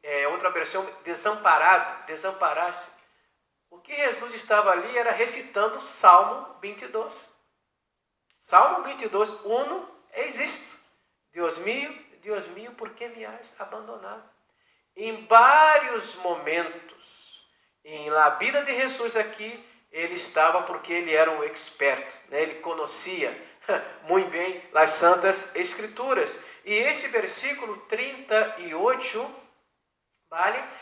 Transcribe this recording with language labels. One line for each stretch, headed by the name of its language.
Portuguese: Outra versão, desamparaste. O que Jesus estava ali era recitando Salmo 22. Salmo 22, 1 existe.
Spanish: Deus mío, ¿por qué me has abandonado?
Portuguese: Em vários momentos, na vida de Jesus aqui, ele estava porque ele era um experto, né? Ele conhecia muito bem as Santas Escrituras. E esse versículo 38, vale?